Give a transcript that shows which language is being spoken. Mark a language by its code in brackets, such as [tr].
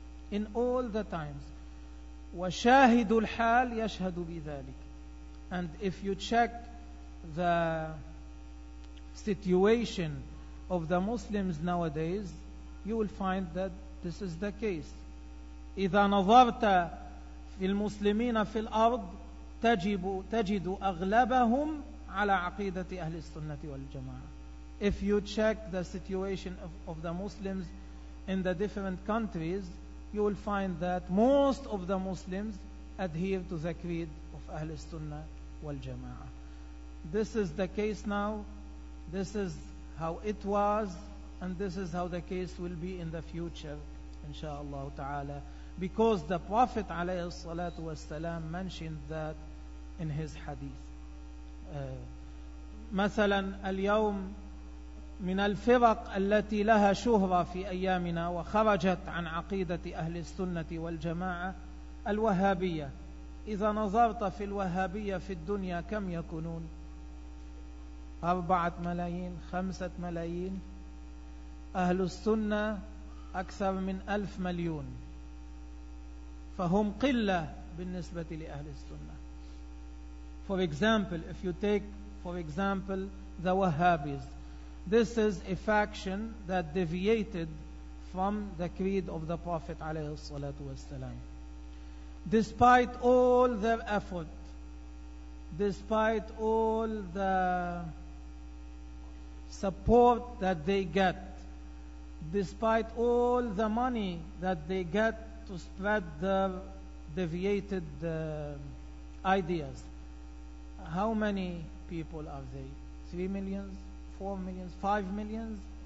[en] In all the times, [ar] وشاهد الحال يشهد بذلك. [en] And if you check the situation of the Muslims nowadays, you will find that this is the case. [ar] إذا نظرت في المسلمين في الأرض تجد أغلبهم على عقيدة أهل السنة والجماعة. [en] If you check the situation of the Muslims in the different countries, you will find that most of the Muslims adhere to the creed of أهل السنة والجماعة. This is the case now. This is how it was, and this is how the case will be in the future, inshallah ta'ala. Because the Prophet [ar] عليه الصلاة والسلام [en] mentioned that in his hadith. [ar] مثلا اليوم من الفرق التي لها شهرة في أيامنا وخرجت عن عقيدة أهل السنة والجماعة الوهابية. إذا نظرت في الوهابية في الدنيا كم يكونون؟ 4 ملايين، 5 ملايين. أهل السنة أكثر من 1,000,000,000، فهم قلة بالنسبة لأهل السنة. [en] For example, if you take for example the Wahhabis, this is a faction that deviated from the creed of the Prophet [ar] عليه الصلاة والسلام. [en] Despite all their effort, despite all the support that they get, despite all the money that they get to spread their deviated ideas, how many people are they? 3 million? 4 million? 5 million?